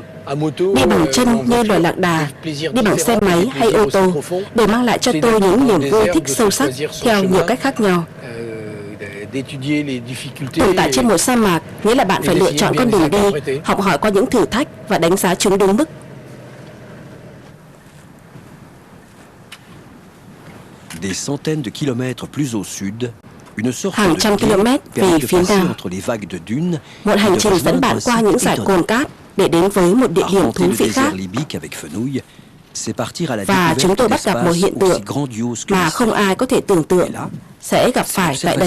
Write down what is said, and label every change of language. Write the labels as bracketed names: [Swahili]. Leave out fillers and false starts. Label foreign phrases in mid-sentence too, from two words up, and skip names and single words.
[Vietnamese] Đi bằng chân như loài lạc đà, đi bằng xe máy hay ô tô đều mang lại cho tôi những niềm vui thích sâu sắc theo nhiều cách khác nhau. Tồn tại trên một sa mạc nghĩa là bạn phải lựa chọn con đường đi, học hỏi qua những thử thách và đánh giá chúng đúng mức. [French] Des centaines de kilomètres plus au sud, une sorte [Vietnamese] Hàng trăm [French] de quai [Vietnamese] km về [French] permet de [Vietnamese] phía [French] passer [Vietnamese] nam, [French] entre les vagues de dunes [Vietnamese] một [French] et [Vietnamese] hành [French] de [Vietnamese] trình dẫn [French] rejoindre [Vietnamese] bạn [French] un [Vietnamese] qua [French] site [Vietnamese] những dải [French] étonnant. [Vietnamese] cồn cát để đến với một địa điểm [French] Arpenter [Vietnamese] thú [French] le [Vietnamese] vị khác. [French] désert libyque avec Fenouil, c'est partir à la [Vietnamese] Và chúng tôi [French] découverte [Vietnamese] bắt gặp một [French] d'espaces [Vietnamese] hiện tượng [French] aussi grandioses que [Vietnamese] mà [French] le [Vietnamese] không [French] ciel. [Vietnamese] ai có thể tưởng tượng [French] Et là, [Vietnamese] sẽ gặp [French] c'est [Vietnamese] phải tại đây.